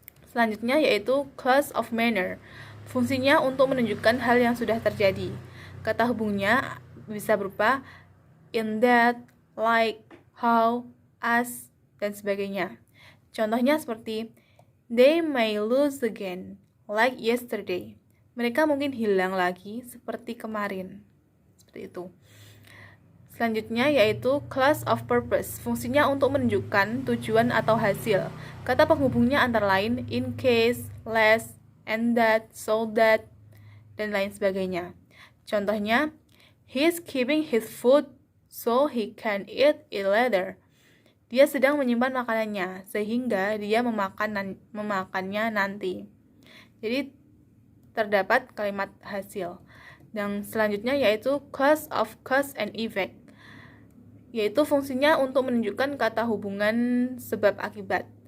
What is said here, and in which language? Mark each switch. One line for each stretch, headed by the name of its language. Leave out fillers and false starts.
Indonesian: Selanjutnya yaitu clause of manner. Fungsinya untuk menunjukkan hal yang sudah terjadi. Kata hubungnya bisa berupa in that, like, how, as, dan sebagainya. Contohnya seperti
English: they may lose again, like yesterday.
Indonesian: Mereka mungkin hilang lagi seperti kemarin. Seperti itu. Selanjutnya yaitu clause of purpose. Fungsinya untuk menunjukkan tujuan atau hasil. Kata penghubungnya antara lain in case, less, and that, so that, dan lain sebagainya. Contohnya,
English: he is keeping his food so he can eat it later.
Indonesian: Dia sedang menyimpan makanannya sehingga dia memakannya nanti. Jadi terdapat kalimat hasil. Dan selanjutnya yaitu clause of cause and effect, yaitu fungsinya untuk menunjukkan kata hubungan sebab akibat.